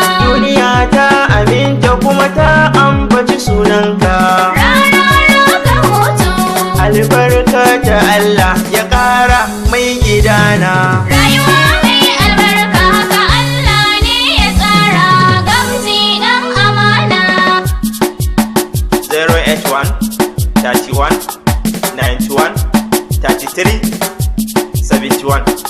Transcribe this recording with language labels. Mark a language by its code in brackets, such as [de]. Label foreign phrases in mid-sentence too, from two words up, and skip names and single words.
[ha] Duniya ta aminta kuma ta ambaci sunanka. Rarara ka hutu. Albarka ta Allah ya ƙara mai gidana. Rayuwa mai albarka haka Allah ne ya tsara, gamji ɗan amana. [en] Zero eight one, thirty-one, ninety-one, thirty-three, seventy-one.